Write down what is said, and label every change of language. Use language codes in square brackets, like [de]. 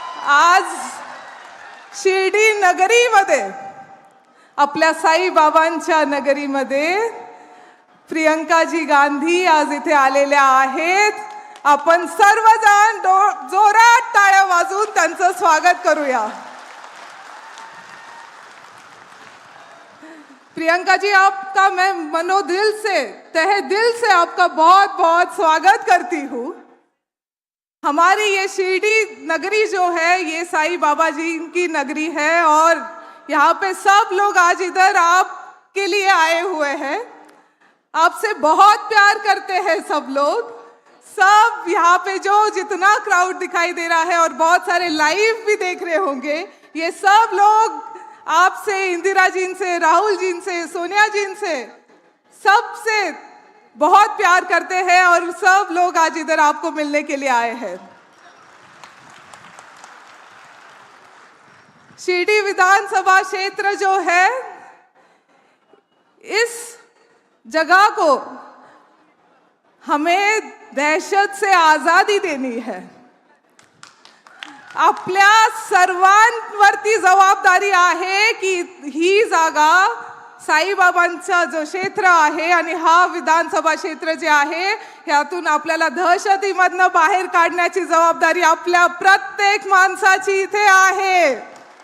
[mr] आज शिर्डी नगरीमध्ये, आपल्या साईबाबांच्या नगरीमध्ये प्रियंकाजी गांधी आज इथे आलेल्या आहेत। आपण सर्वजण जोरात टाळ्या वाजवून त्यांचं स्वागत करूया। [hi] प्रियंका जी, आपका मैं मनोदिल से, तहे दिल से आपका बहुत बहुत स्वागत करती हूँ। हमारी ये शिरडी नगरी जो है ये साईं बाबा जी की नगरी है और यहाँ पे सब लोग आज इधर आपके लिए आए हुए हैं। आपसे बहुत प्यार करते हैं सब लोग। सब यहाँ पे जो जितना क्राउड दिखाई दे रहा है और बहुत सारे लाइव भी देख रहे होंगे, ये सब लोग आपसे, इंदिरा जी से, राहुल जी से, सोनिया जी से, सबसे बहुत प्यार करते हैं और सब लोग आज इधर आपको मिलने के लिए आए हैं। शिरडी विधानसभा क्षेत्र जो है, इस जगह को हमें दहशत से आजादी देनी है। [mr] आपल्या सर्वांवरती जबाबदारी आहे की ही जागा साईबाबांचा जो क्षेत्र आहे आणि हा विधानसभा क्षेत्र जे आहे यातून आपल्याला दहशतीमधनं बाहेर काढण्याची जबाबदारी आपल्या प्रत्येक माणसाची इथे आहे।